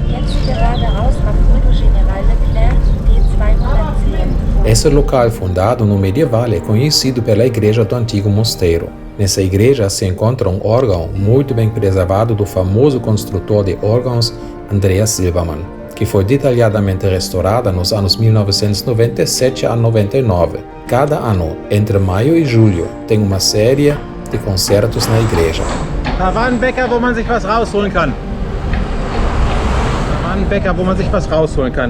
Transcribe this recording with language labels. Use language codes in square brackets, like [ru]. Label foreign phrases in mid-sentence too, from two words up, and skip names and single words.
[de] Sie geradeaus am Rodo General Leclerc, D210. [pt] Esse local fundado no medieval é conhecido pela igreja do antigo mosteiro. Nessa igreja se encontra um órgão muito bem preservado do famoso construtor de órgãos Andreas Silbermann, que foi detalhadamente restaurada nos anos 1997 a 99. Cada ano, entre maio e julho, tem uma série de concertos na igreja. [de] Da war ein Bäcker, wo man sich was rausholen kann. Da war ein Bäcker, wo man sich was rausholen kann.